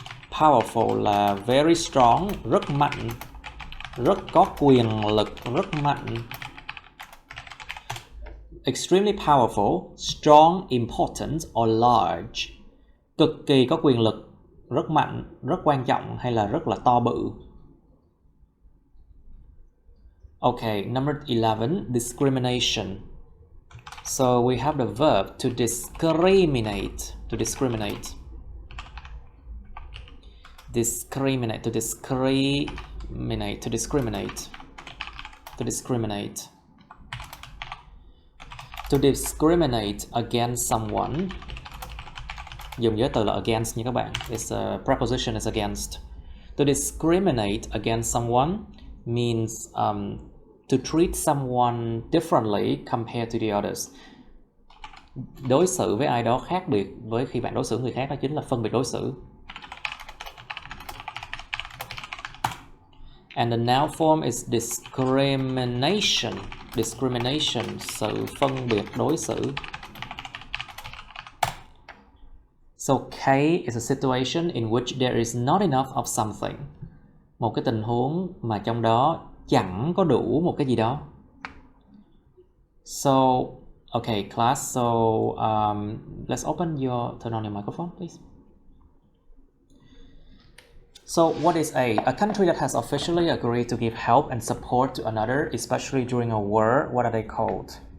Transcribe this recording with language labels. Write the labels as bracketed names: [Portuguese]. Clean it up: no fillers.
[Vietnamese] Powerful là [English] very strong, [Vietnamese] rất mạnh, rất có quyền lực, rất mạnh. [English] Extremely powerful, strong, important or large. [Vietnamese] Cực kỳ có quyền lực, rất mạnh, rất quan trọng hay là rất là to bự. [English] Okay, number 11, discrimination. So we have the verb to discriminate. To discriminate. Discriminate. To discriminate. To discriminate. To discriminate. To discriminate against someone. [Vietnamese] Dùng với từ là against nha các bạn. [English] It's a preposition is against. To discriminate against someone means to treat someone differently compared to the others. [Vietnamese] Đối xử với ai đó khác biệt với khi bạn đối xử người khác, đó chính là phân biệt đối xử. [English] And the noun form is discrimination. [Vietnamese] Discrimination, sự phân biệt đối xử. [English] So K is a situation in which there is not enough of something. [Vietnamese] Một cái tình huống mà trong đó chẳng có đủ một cái gì đó. [English] So, okay, class. So, let's open turn on your microphone, please. So, what is A? A country that has officially agreed to give help and support to another, especially during a war. What are they called?